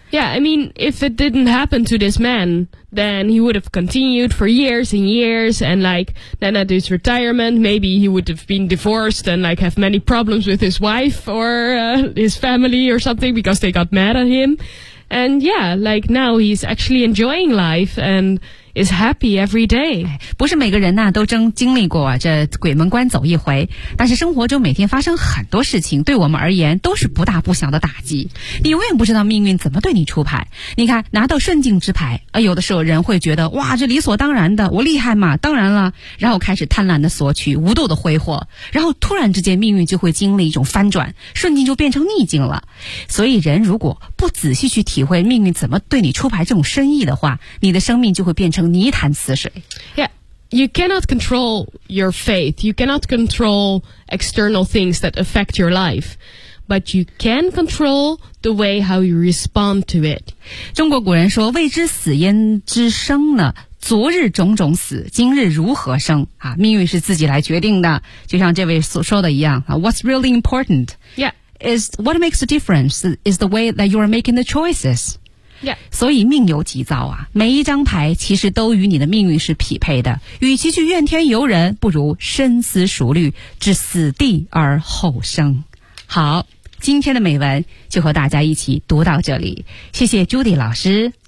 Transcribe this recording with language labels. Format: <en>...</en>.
<en>Yeah, I mean, if it didn't happen to this man, then he would have continued for years and years, and like, then at his retirement, maybe he would have been divorced and like have many problems with his wife or, his family or something because they got mad at him. And yeah, like now he's actually enjoying life and is happy every day.</en> <zh>不是每个人呢、啊、都真经历过、啊、这鬼门关走一回，但是生活中每天发生很多事情，对我们而言都是不大不小的打击。你永远不知道命运怎么对你出牌。你看，拿到顺境之牌，有的时候人会觉得哇，这理所当然的，我厉害嘛，当然了，然后开始贪婪的索取，无度的挥霍，然后突然之间命运就会经历一种翻转，顺境就变成逆境了。所以人如果不仔细去体会命运怎么对你出牌这种深意的话，你的生命就会变成泥潭死水。</zh> <en>Yeah, you cannot control your faith. You cannot control external things that affect your life. But you can control the way how you respond to it.</en> <zh>中国古人说，未知死焉知生呢，昨日种种死，今日如何生、啊、命运是自己来决定的，就像这位所说的一样、啊、</zh> <en>What's really important? Yeah. Is what makes a difference is the way that you are making the choices. Yeah.</en> <zh>所以命由己造啊，每一张牌其实都与你的命运是匹配的。与其去怨天尤人，不如深思熟虑，置死地而后生。好，今天的美文就和大家一起读到这里。谢谢 Judy 老师。</zh>